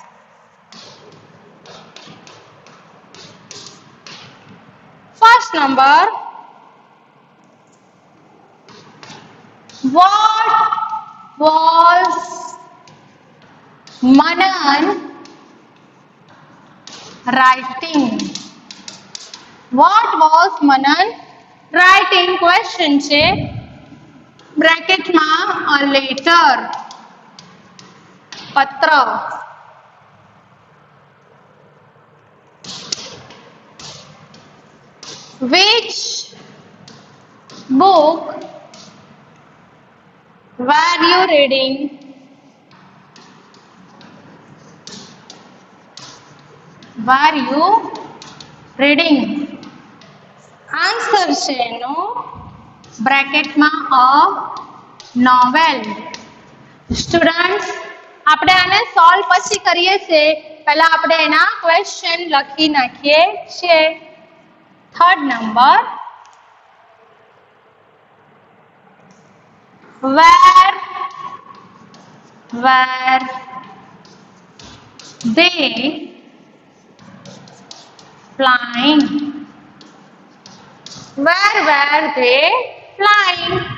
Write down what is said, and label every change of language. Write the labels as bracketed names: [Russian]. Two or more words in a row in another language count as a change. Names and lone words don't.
[English] First number, what was Manan writing? What was Manan writing? [Gujarati] Question છે, બ્રેકેટમાં [English] a letter, [Gujarati] પત્ર. [English] Which book were you reading? Were you reading? [Gujarati] આન્સર છે એનો બ્રેકેટમાં [English] a novel. [Gujarati] સ્ટુડન્ટ્સ, આપણે આને સોલ્વ પછી કરીએ છીએ, પહેલા આપણે એના ક્વેશ્ચન લખી નાખીએ છીએ. [English] third number, where were they flying? Where were they flying?